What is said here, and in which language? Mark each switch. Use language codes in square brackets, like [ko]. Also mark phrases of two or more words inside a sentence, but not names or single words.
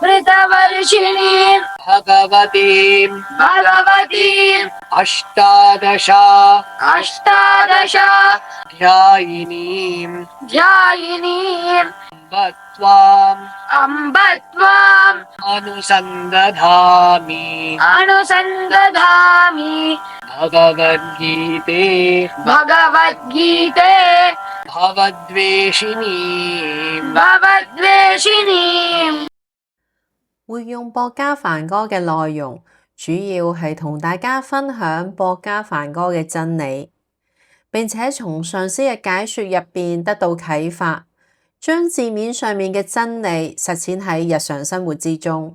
[sa] Bhagavati Ashtadasha Dhyayinim Ambatvam Anusandadhami Bhagavad Gita Bhavadveshini。 [yue] 活用薄伽梵歌嘅內容，主要係同大家分享薄伽梵歌嘅真理，並且從上師嘅解說入邊得到啟發，將字面上面嘅真理實踐喺日常生活之中。